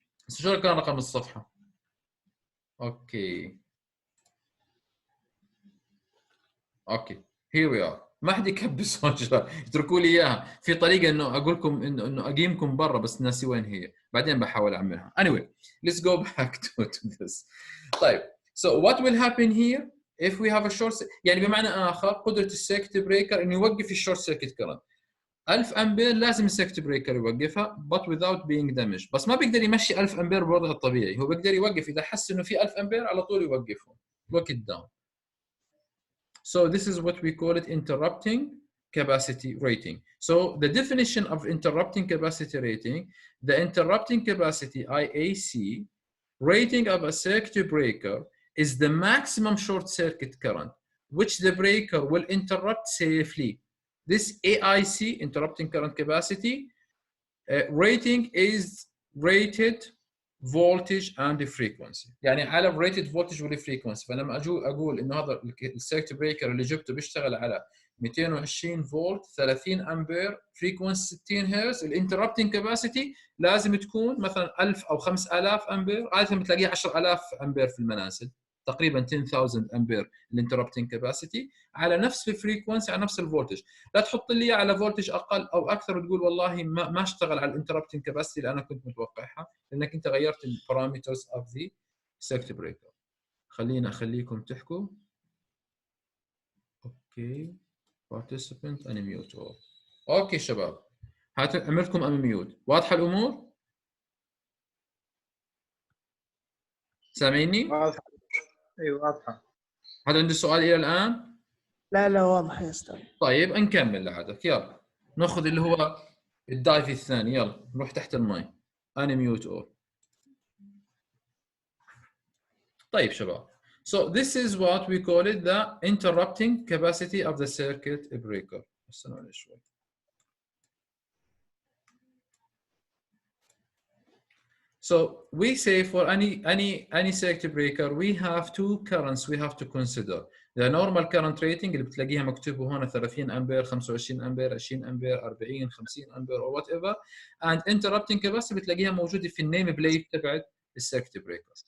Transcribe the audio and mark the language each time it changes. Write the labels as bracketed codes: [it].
[ar] شو كان رقم الصفحة؟ اوكي [en] here we are. [ar] ما حد يكبس هون شباب، اتركوا لي اياها. في طريقه انه اقول لكم انه اقيمكم برا، بس ناسي وين هي، بعدين بحاول اعملها. [en] Anyway, let's go back to this. [ar] طيب, [en] so what will happen here if we have a short, [ar] يعني بمعنى اخر قدره السيركت بريكر انه يوقف الشورت سيركت كرنت 1000 امبير، لازم السيركت بريكر يوقفها [en] but without being damaged. [ar] بس ما بيقدر يمشي 1000 امبير بوضعها الطبيعي، هو بيقدر يوقف اذا حس انه في 1000 امبير على طول يوقفهم. [en] lock it down. So this is what we call it, interrupting capacity rating. So the definition of interrupting capacity rating, the interrupting capacity IAC rating of a circuit breaker is the maximum short circuit current which the breaker will interrupt safely. This AIC, interrupting current capacity rating, is rated voltage and frequency. [ar] يعني على rated voltage وال frequency. فلما اقول انه هذا السيركت بريكر اللي جبته بيشتغل على 220 فولت 30 امبير فريكونسي 60 هرتز، الانتربتنج كاباسيتي لازم تكون مثلا 1000 او 5000 امبير، عاده بتلاقيها 10000 امبير في المنازل، تقريبا 10000 امبير الانتربتنج كاباسيتي على نفس الفريكونسي، على نفس الفولتج. لا تحط لي على فولتج اقل او اكثر وتقول والله ما اشتغل على الانتربتنج كاباسيتي اللي انا كنت متوقعها، لانك انت غيرت البارامترز [en] of the [ar] سيركت بريكر. خلينا اخليكم تحكوا. اوكي [en] participant unmute all. [ar] اوكي شباب، عملتكم unmute. واضحه الامور؟ سامعيني؟ واضحه. ايوه واضحه. هذا عنده سؤال الى الان؟ لا واضح يا استاذ. طيب نكمل لعادك، يلا ناخذ اللي هو الدايف الثاني، يلا نروح تحت الماي. [en] unmute all. [ar] طيب شباب, [en] so this is what we call it the interrupting capacity of the circuit breaker. [ar] استنوا شوي. [en] So we say for any circuit breaker we have two currents we have to consider. The normal current rating [ar] اللي بتلاقيها مكتوبه هون 30 امبير 25 امبير 20 امبير 40 50 امبير [en] or whatever, and interrupting capacity [ar] بتلاقيها موجوده في النيم بليت تبعت السيركت بريكر.